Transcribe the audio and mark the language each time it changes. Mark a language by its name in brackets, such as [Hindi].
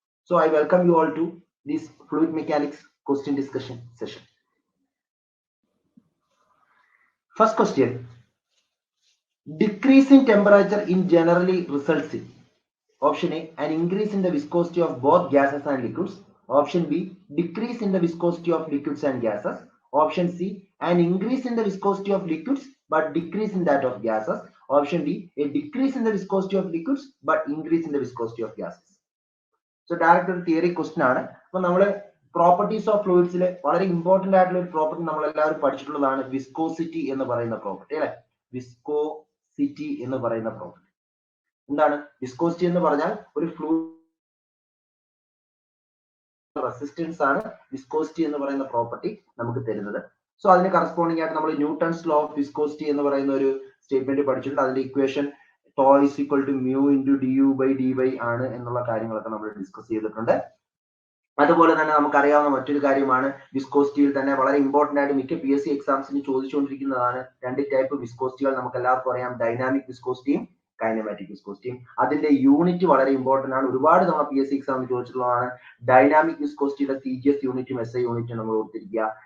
[English] So I welcome you all to this fluid mechanics question discussion session. First question: decrease in temperature in generally results in option A an increase in the viscosity of both gases and liquids, option B decrease in the viscosity of liquids and gases, option C an increase in the viscosity of liquids but decrease in that of gases, option D a decrease in the viscosity of liquids but increase in the viscosity of gases. [Malayalam] So direct ഒരു theory question ആണ്. അപ്പൊ നമ്മള് properties of ഫ്ലൂയിഡ്സിലെ വളരെ important ആയിട്ടുള്ള ഒരു property നമ്മൾ എല്ലാവരും പഠിച്ചിട്ടുള്ളതാണ് viscosity എന്ന് പറയുന്ന പ്രോപ്പർട്ടി അല്ലെ. വിസ്കോസിറ്റി എന്ന് പറയുന്ന പ്രോപ്പർട്ടി എന്താണ്? വിസ്കോസിറ്റി എന്ന് പറഞ്ഞാൽ ഒരു ഫ്ലൂയിഡ് റെസിസ്റ്റൻസ് ആണ് വിസ്കോസിറ്റി എന്ന് പറയുന്ന പ്രോപ്പർട്ടി നമുക്ക് തരുന്നത്. സോ അതിന് കറസ്പോണ്ടിങ് ആയിട്ട് നമ്മൾ ന്യൂട്ടൺസ് ലോ ഓഫ് വിസ്കോസിറ്റി എന്ന് പറയുന്ന ഒരു സ്റ്റേറ്റ്മെന്റ് പഠിച്ചിട്ടുണ്ട്. അതിന്റെ equation [English] tau is equal to mu into du by dy [Malayalam] ആണ് എന്നുള്ള കാര്യങ്ങളൊക്കെ നമ്മൾ ഡിസ്കസ് ചെയ്തിട്ടുണ്ട്. അതുപോലെ തന്നെ നമുക്കറിയാവുന്ന മറ്റൊരു കാര്യമാണ് വിസ്കോസിറ്റിയിൽ തന്നെ വളരെ ഇമ്പോർട്ടന്റ് ആയിട്ട് മിക്ക PSC എക്സാംസിന് ചോദിച്ചുകൊണ്ടിരിക്കുന്നതാണ് രണ്ട് ടൈപ്പ് വിസ്കോസിറ്റികൾ. നമുക്ക് എല്ലാവർക്കും അറിയാം, ഡൈനാമിക് വിസ്കോസിറ്റിയും കൈനമാറ്റിക് വിസ്കോസിറ്റിയും. അതിന്റെ യൂണിറ്റ് വളരെ ഇമ്പോർട്ടന്റ് ആണ്. ഒരുപാട് തവണ PSC എക്സാമിന് ചോദിച്ചിട്ടുള്ളതാണ്. ഡൈനാമിക് വിസ്കോസിറ്റിയുടെ CGS യൂണിറ്റും SI യൂണിറ്റും നമ്മൾ ഓർത്തിരിക്കുക.